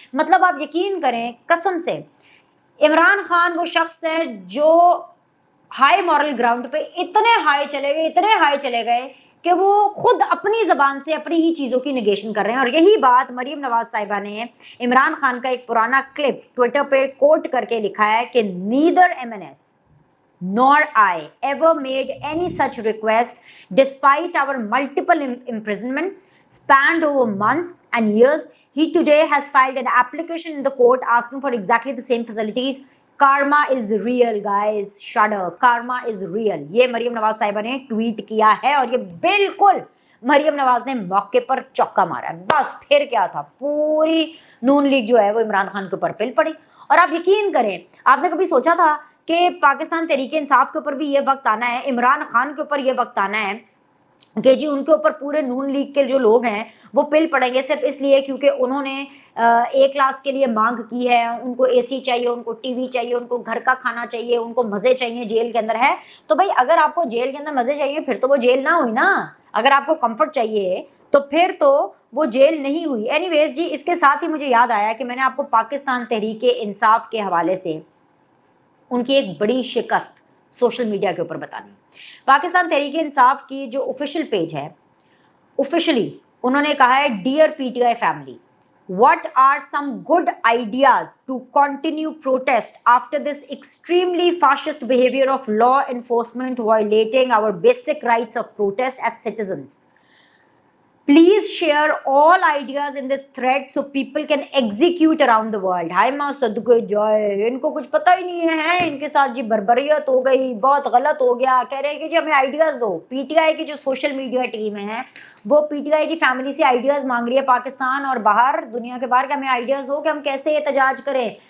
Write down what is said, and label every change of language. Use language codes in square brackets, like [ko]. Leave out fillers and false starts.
[hi] मतलब आप यकीन करें कसम से, इमरान खान वो शख्स है जो हाई मॉरल ग्राउंड पे इतने हाई चले गए कि वो खुद अपनी जबान से अपनी ही चीज़ों की निगेशन कर रहे हैं। और यही बात मरियम नवाज साहिबा ने इमरान खान का एक पुराना क्लिप ट्विटर पे कोट करके लिखा है कि [en] Neither MNS nor I ever made any such request despite our multiple imprisonments spanned over months and years. He today has filed an application in the court asking for exactly the same facilities. Karma is real, guys. Shudder. Karma is real. [hi] ये मरियम नवाज साहिबा ने tweet किया है और ये बिल्कुल मरियम नवाज ने मौके पर चौका मारा है। बस फिर क्या था, पूरी नून लीग जो है वो इमरान खान के ऊपर पिल पड़ी। और आप यकीन करें, आपने कभी सोचा था कि पाकिस्तान तहरीके इंसाफ के ऊपर भी ये वक्त आना है, इमरान खान के ऊपर ये वक्त आना है कि जी उनके ऊपर पूरे नून लीग के जो लोग हैं वो पिल पड़ेंगे सिर्फ इसलिए क्योंकि उन्होंने ए क्लास के लिए मांग की है, उनको एसी चाहिए, उनको टीवी चाहिए, उनको घर का खाना चाहिए, उनको मज़े चाहिए जेल के अंदर है। तो भाई अगर आपको जेल के अंदर मज़े चाहिए फिर तो वो जेल ना हुई ना, अगर आपको कंफर्ट चाहिए तो फिर तो वो जेल नहीं हुई। एनीवेज जी, इसके साथ ही मुझे याद आया कि मैंने आपको पाकिस्तान तहरीके इंसाफ के हवाले से उनकी एक बड़ी शिकस्त सोशल मीडिया के ऊपर बतानी। पाकिस्तान तहरीके इंसाफ की जो ऑफिशियल पेज है, ऑफिशियली उन्होंने कहा है, [en] Dear PTI family, what are some good ideas to continue protest after this extremely fascist behavior of law enforcement violating our basic rights of protest as citizens? Please share all ideas in this thread so people can execute around the world. [hi] हाय माँ सदके जाए, इनको कुछ पता ही नहीं है, इनके साथ जी बर्बरियत हो गई, बहुत गलत हो गया। कह रहे हैं कि जी हमें आइडियाज़ दो। PTI की जो सोशल मीडिया टीम है वो PTI की फैमिली से आइडियाज़ मांग रही है पाकिस्तान और बाहर, दुनिया के बाहर, कि हमें आइडियाज़ दो कि हम कैसे एहतजाज करें।